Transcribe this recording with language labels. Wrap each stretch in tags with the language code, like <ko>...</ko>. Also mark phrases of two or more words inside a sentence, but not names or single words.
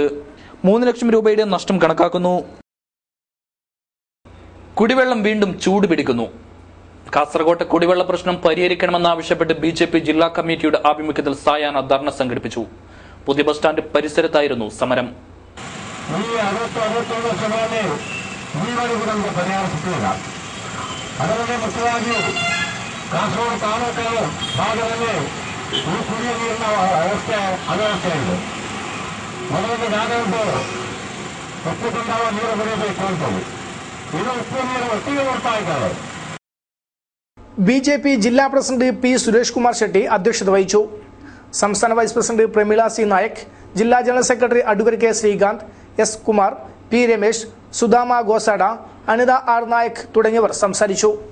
<ml>3 ലക്ഷം രൂപയുടെ നഷ്ടം കണക്കാക്കുന്നു. കുടിവെള്ളം വീണ്ടും ചൂടുപിടിക്കുന്നു. കാസർഗോട്ടെ കുടിവെള്ള പ്രശ്നം പരിഹരിക്കണമെന്നാവശ്യപ്പെട്ട് BJP ജില്ലാ കമ്മിറ്റിയുടെ ആഭിമുഖ്യത്തിൽ സായാഹ്ന ധർണ സംഘടിപ്പിച്ചു. പുതിയ ബസ് സ്റ്റാൻഡ് പരിസരത്തായിരുന്നു സമരം.</ml> <kn>ಈ 60-61 ವರ್ಷಗಳಲ್ಲಿ ಈವರೆಗೂ ನಮಗೆ ಪರಿಹಾರ ಸಿಕ್ಕಿಲ್ಲ. ಅದರಲ್ಲಿ ಮುಖ್ಯವಾಗಿ ಕಾಸರಗೋಡು ತಾಲೂಕು ಭಾಗದಲ್ಲಿ ಈ ಕುಡಿಯುವ ನೀರಿನ ಅವ್ಯವಸ್ಥೆ ಇದೆ. ಮೊದಲನೇ ನಾನೊಂದು ಒಪ್ಪುಕೊಂಡಾಗ ನೀರು ಬರೀಬೇಕು ಅಂತೇಳಿ ಇದು ಉಪ್ಪು ನೀರು ಒಟ್ಟಿಗೆ ಬರ್ತಾ ಇದ್ದಾರೆ.</kn> <ml>BJP ജില്ലാ പ്രസിഡന്റ് P. സുരേഷ് കുമാർ ഷെട്ടി അധ്യക്ഷത വഹിച്ചു. സംസ്ഥാന വൈസ് പ്രസിഡന്റ് പ്രമീള C. നായക്, ജില്ലാ ജനറൽ സെക്രട്ടറി അഡ്വക്കേറ്റ് K. ശ്രീകാന്ത്, S. കുമാർ, P. രമേശ്, സുദാമ ഗോസാഡ, അനിത R. നായക് തുടങ്ങിയവർ സംസാരിച്ചു.</ml>